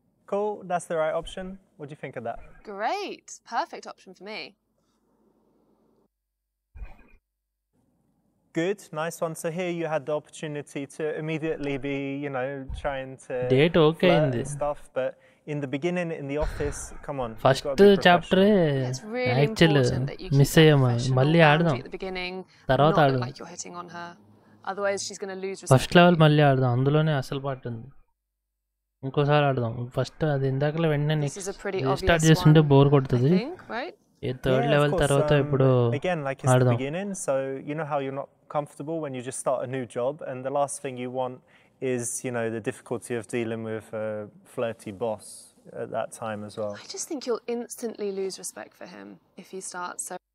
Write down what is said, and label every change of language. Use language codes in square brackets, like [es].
[en] Cool, that's the right option. What do you think of that? Great, perfect option for me. Good, nice one. So here you had the opportunity to immediately be, you know, trying to Date okay flirt in and stuff, but in the beginning, in the office, come on. [te] First చాప్టరే actual miss అయ్యామా, మళ్ళీ ఆడదాం, తర్వాత ఆడదాం. [en] Like you're hitting on her. Otherwise she's going to lose respect. [te] First level మళ్ళీ ఆడదాం, అందులోనే అసలు పాట ఉంది. ఇంకోసారి ఆడదాం. ఫస్ట్ అది ఇందాకలో వెంటనే నెక్స్ట్ రీస్టార్ట్ చేస్తుంటే బోర్ కొడుతుంది. ఈ థర్డ్ లెవెల్ తర్వాత ఇప్పుడు [en] again, like it's the beginning, so you know how you're not comfortable when you just start a new job, and the last thing you want is, you know, the difficulty of dealing with a flirty boss at that time as well. I just think you'll instantly lose respect for him if you start so.